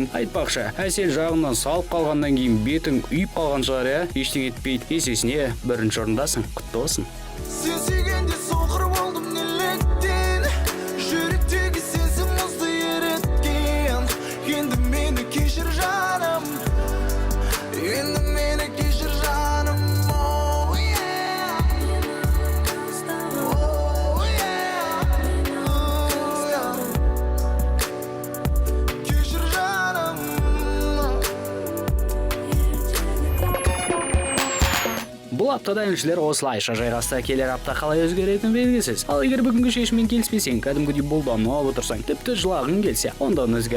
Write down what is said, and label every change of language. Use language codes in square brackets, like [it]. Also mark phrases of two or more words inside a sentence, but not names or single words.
[kk] Айтпақшы, әсел жағынан салып қалғаннан кейін бетің үйіп қалған шығар, ештеңе етпейді. Есесіне 1-ші орындасың. Құтты болсын. Сен сүйгенде соқыр болдым неліктен, жүректегі сенсің мұзды еріткен. Енді мені кешір жаным, енді мені кешір жаным. [en] Oh yeah, oh yeah, oh yeah. [kk] Кешір жаным. Бұл аптада әншілер осылайша жайғасты. Келер апта қалай өзгеретін белгісіз. Ал егер бүгінгі шешіммен келіспесең, кәдімгідей болданып отырсаң, тіпті жылағың келсе, онда өзгер.